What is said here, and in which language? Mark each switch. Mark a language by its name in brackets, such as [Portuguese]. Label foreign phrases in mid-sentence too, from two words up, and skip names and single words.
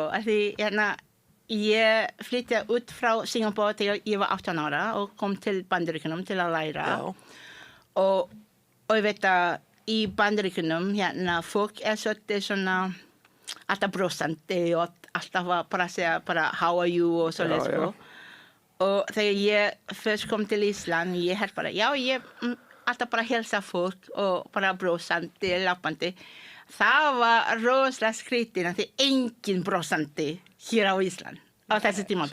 [Icelandic] Því ég flytti út frá Singapúr þegar ég var 18 ára og kom til Bandaríkjunum til að læra. Og ég veit að í Bandaríkjunum fólk svolítið svona alltaf brosandi og alltaf bara að segja bara [English] how are you [Icelandic] og svoleiðis sko. Og þegar ég fyrst kom til Ísland, ég bara ég alltaf bara helsa fólk og bara brosandi, lappandi. Það var rosalega skrítið því engin brosandi hér á Ísland á þessi tímabil.